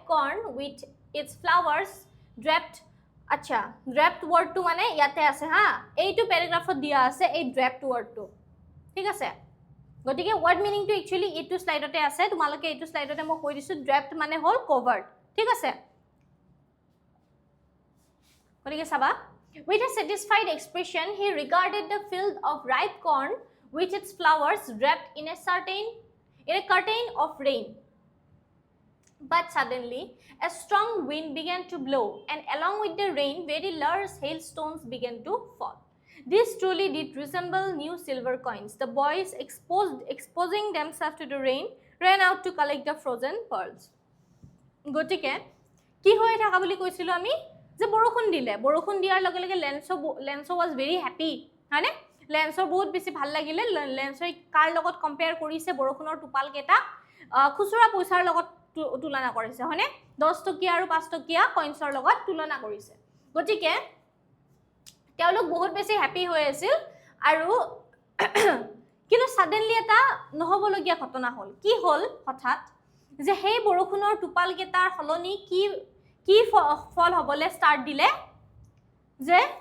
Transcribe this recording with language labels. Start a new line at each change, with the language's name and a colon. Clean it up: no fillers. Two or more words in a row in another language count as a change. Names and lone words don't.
English: corn with its flowers draped
Assamese: আচ্ছা
English: draped word to
Assamese: মানে ইয়াতে আছে হা এইটো paragraphত দিয়া আছে এই
English: draped word to
Assamese: ঠিক আছে গতিকে
English: word meaning to actually
Assamese: এইটো স্লাইডতে আছে তোমালোকে এইটো স্লাইডতে মই কৈ দিছো draped মানে হল covered ঠিক আছে
English: With a satisfied expression, he regarded the field of ripe corn with its flowers wrapped in a curtain of rain. But suddenly, a strong wind began to blow, and along with the rain, very large hailstones began to fall. This truly did resemble new silver coins. The boys, exposing themselves to the rain, ran out to collect the frozen pearls.
Assamese: গতিকে, কি হৈ থকা বুলি কৈছিলো আমি? যে বৰষুণ দিলে বৰষুণ দিয়াৰ লগে লগে লেন্সো
English: was very happy
Assamese: হয়নে লেন্সৰ বহুত বেছি ভাল লাগিলে লেন্সই কাৰ লগত কম্পেয়াৰ কৰিছে বৰষুণৰ টোপাল কেইটা খুচুৰা পইচাৰ লগত তুলনা কৰিছে হয়নে 10 টকীয়া আৰু 5 টকীয়া কইনছৰ লগত তুলনা কৰিছে গতিকে তেওঁলোক বহুত বেছি হ্যাপি হৈ আছিল আৰু কিন্তু সাডেনলি এটা নহবলগীয়া ঘটনা হল কি হল হঠাৎ যে সেই বৰষুণৰ টোপাল কেইটাৰ হলনি কি ফল হবলে ষ্টাৰ্ট দিলে যে